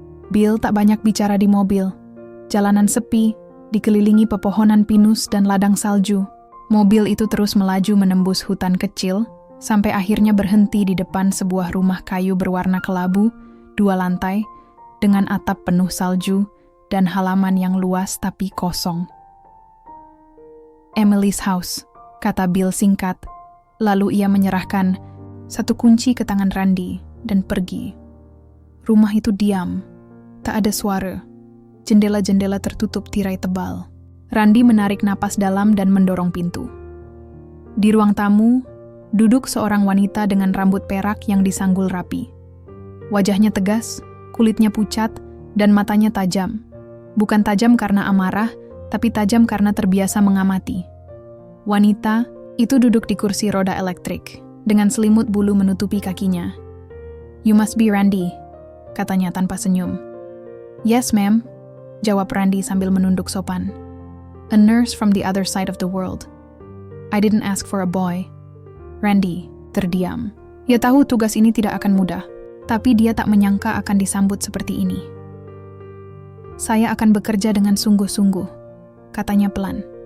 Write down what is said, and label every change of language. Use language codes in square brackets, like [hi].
[id] Bill tak banyak bicara di mobil. Jalanan sepi, dikelilingi pepohonan pinus dan ladang salju. Mobil itu terus melaju menembus hutan kecil, sampai akhirnya berhenti di depan sebuah rumah kayu berwarna kelabu, 2 lantai, dengan atap penuh salju dan halaman yang luas tapi kosong. [en] "Emily's house," [id] kata Bill singkat. Lalu ia menyerahkan satu kunci ke tangan Randy dan pergi. Rumah itu diam, tak ada suara. Jendela-jendela tertutup tirai tebal. Randy menarik napas dalam dan mendorong pintu. Di ruang tamu, duduk seorang wanita dengan rambut perak yang disanggul rapi. Wajahnya tegas, kulitnya pucat, dan matanya tajam. Bukan tajam karena amarah, tapi tajam karena terbiasa mengamati. Wanita itu duduk di kursi roda elektrik, dengan selimut bulu menutupi kakinya. [en] "You must be Randy," [id] katanya tanpa senyum. [en] "Yes, ma'am," [id] jawab Randy sambil menunduk sopan. [en] "A nurse from the other side of the world. I didn't ask for a boy." [id] Randy terdiam. Ia tahu tugas ini tidak akan mudah, tapi dia tak menyangka akan disambut seperti ini. "Saya akan bekerja dengan sungguh-sungguh," katanya pelan.